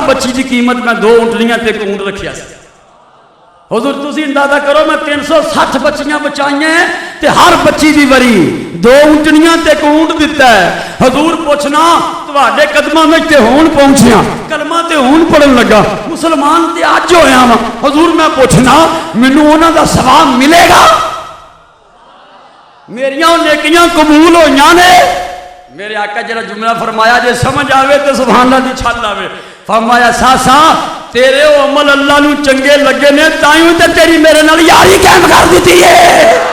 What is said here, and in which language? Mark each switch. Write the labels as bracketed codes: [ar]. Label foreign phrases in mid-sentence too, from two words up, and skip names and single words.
[pa] بچی دی قیمت میں 2 اونٹنیاں تے ایک اونٹ رکھیا سی حضور تسی اندازہ کرو میں 360 بچیاں بچائیاں ہیں تے ہر بچی دی وری 2 اونٹنیاں تے ایک اونٹ دیتا ہے حضور پوچھنا تواڈے قدماں وچ تے ہون پہنچیاں کلمہ تے ہون پڑھن لگا مسلمان تے اج ہویا وا حضور میں پوچھنا مینوں انہاں دا ثواب ملے گا میریاں نیکیاں قبول ہویاں نے میرے آقا جڑا جملہ فرمایا جے سمجھ آوے تے [ar] سبحان اللہ [pa] دی چھل آوے فرمایا ساسا تیرے او عمل اللہ نو چنگے لگے نے تائیوں تے تیری میرے نال یاری قائم کر دیتی ہے